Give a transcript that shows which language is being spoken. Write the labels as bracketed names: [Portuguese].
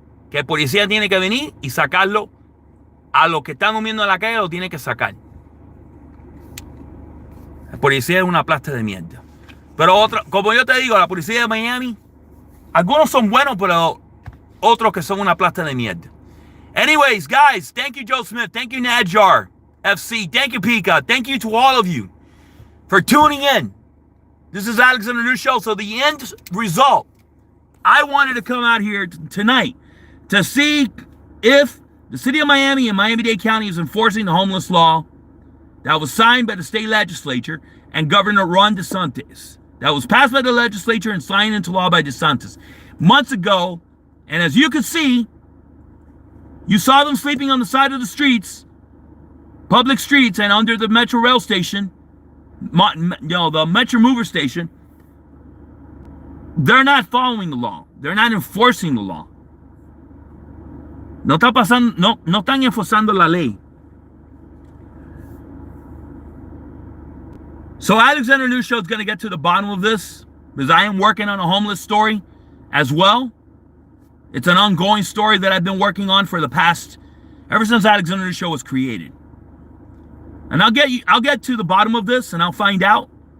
[Spanish] Que el policía tiene que venir y sacarlo. A los que están durmiendo en la calle lo tiene que sacar. La policía es una plasta de mierda. Pero como yo te digo, la policía de Miami, algunos son buenos, pero otros que son una plasta de mierda. [English] Anyways, guys, thank you, Joe Smith. Thank you, Nadjar FC. Thank you, Pika. Thank you to all of you for tuning in. This is Alexander News Show. So the end result, I wanted to come out here tonight to see if the city of Miami and Miami-Dade County is enforcing the homeless law that was signed by the state legislature and Governor Ron DeSantis. That was passed by the legislature and signed into law by DeSantis months ago. And as you can see, you saw them sleeping on the side of the streets, public streets, and under the Metro Rail station, the Metro Mover station. They're not following the law. They're not enforcing the law. [Spanish] No están enforzando la ley. [English] So Alexander News Show is going to get to the bottom of this because I am working on a homeless story as well. It's an ongoing story that I've been working on for the past, ever since Alexander News Show was created. And I'll get to the bottom of this and I'll find out.